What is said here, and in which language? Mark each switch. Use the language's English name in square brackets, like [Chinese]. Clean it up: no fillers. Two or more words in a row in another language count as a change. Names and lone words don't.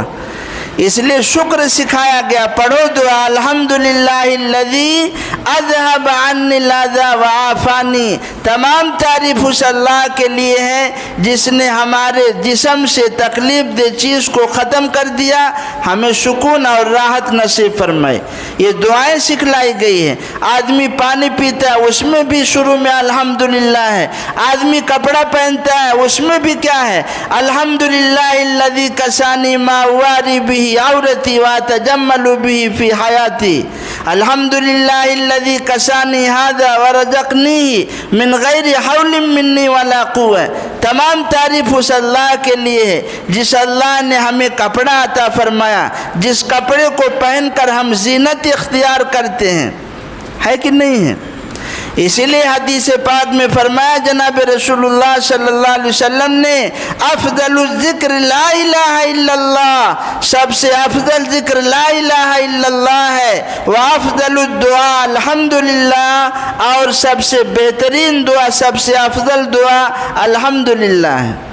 [Urdu] اس لیے شکر سکھایا گیا، پڑھو دعا [Arabic] الحمدللہ الذی اذھب عنی الاذی وعافانی، [Urdu] تمام تعریف اس اللہ کے لیے ہے جس نے ہمارے جسم سے تکلیف دہ چیز کو ختم کر دیا، ہمیں سکون اور راحت نصیب فرمائے۔ یہ دعائیں سکھلائی گئی ہیں۔ آدمی پانی پیتا ہے اس میں بھی شروع میں الحمدللہ ہے، آدمی کپڑا پہنتا ہے اس میں بھی کیا ہے؟ [Arabic] الحمدللہ الذی کسانی ما واری بہ به عورتی واتجمل به فی حیاتی الحمدللہ الذی کسانی ھذا ورزقنی من غیر حول منی ولا قوة. [Urdu] تمام تعریف اس اللہ کے لیے ہے جس اللہ نے ہمیں کپڑا عطا فرمایا، جس کپڑے کو پہن کر ہم زینت اختیار کرتے ہیں، ہے کہ نہیں ہے؟ اسی لیے حدیث پاک میں فرمایا جناب رسول اللہ صلی اللہ علیہ وسلم نے [Arabic] افضل الذکر لا الہ الا اللہ، [Urdu] سب سے افضل ذکر [Arabic] لا الہ الا اللہ [Urdu] ہے، [Arabic] وافضل الدعاء الحمدللہ، [Urdu] اور سب سے بہترین دعا، سب سے افضل دعا الحمدللہ ہے۔